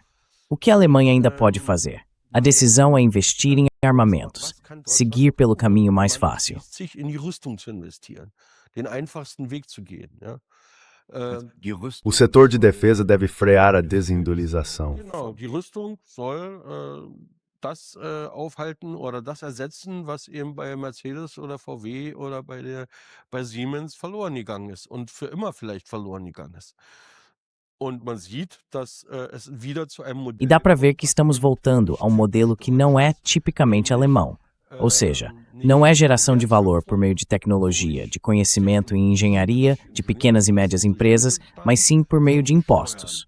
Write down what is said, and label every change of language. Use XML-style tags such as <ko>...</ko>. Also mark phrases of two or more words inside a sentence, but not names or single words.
<pt>O que a Alemanha ainda pode fazer? A decisão é investir em armamentos, seguir pelo caminho mais fácil. O setor de defesa deve frear a desindustrialização.</pt> <de>Das aufhalten oder das ersetzen, was eben bei Mercedes oder VW oder bei Siemens verloren gegangen ist und für immer vielleicht verloren gegangen ist.</de> <pt>E dá para ver que estamos voltando a um modelo que não é tipicamente alemão. Ou seja, não é geração de valor por meio de tecnologia, de conhecimento e engenharia, de pequenas e médias empresas, mas sim por meio de impostos.</pt>